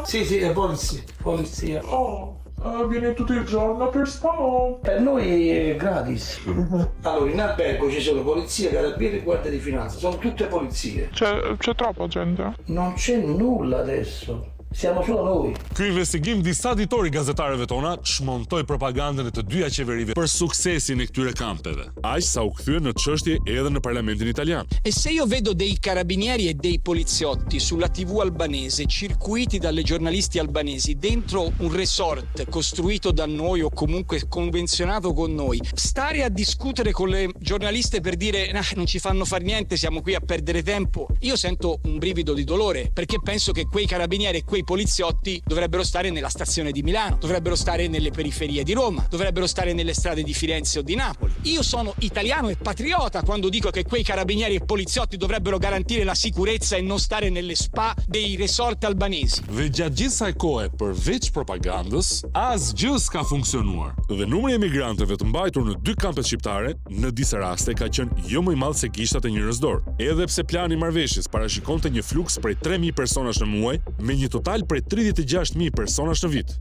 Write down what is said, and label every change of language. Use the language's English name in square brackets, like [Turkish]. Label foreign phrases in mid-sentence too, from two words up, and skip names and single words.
[Italian] Sì, è polizia. Oh. Viene tutto il giorno per spa? Per noi è gratis. Allora, in albergo ci sono polizia, carabinieri e guardia di finanza, sono tutte polizie. C'è troppa gente? Non c'è nulla adesso. Siamo solo noi. [Albanian] Ky investigim disa ditori gazetarëve tona çmontoi propagandën e të dyja qeverive për suksesin e këtyre kampeve, aq sa u kthye në çështje edhe në Parlamentin italian. [Italian] E se io vedo dei carabinieri e dei poliziotti sulla TV albanese circuiti dalle giornalisti albanesi dentro un resort costruito da noi o comunque convenzionato con noi, stare a discutere con le giornaliste per dire non ci fanno far niente, siamo qui a perdere tempo, io sento un brivido di dolore, perché penso che quei carabinieri e quei poliziotti dovrebbero stare nella stazione di Milano, dovrebbero stare nelle periferie di Roma, dovrebbero stare nelle strade di Firenze o di Napoli. Io sono italiano e patriota quando dico che quei carabinieri e poliziotti dovrebbero garantire la sicurezza e non stare nelle spa dei resort albanesi. [Albanian] Dhe gjatë gjithë kësaj kohe, përveç propagandës, asgjë s'ka funksionuar. Dhe numri i emigrantëve të mbajtur në 2 kampet shqiptare në disa raste ka qenë jo më i madh se gishtat e një rëzdor. Edhe pse plani i marrëveshjes parashikonte një fluks prej 3000 personash në muaj me një total total prej 36.000 personash në vit.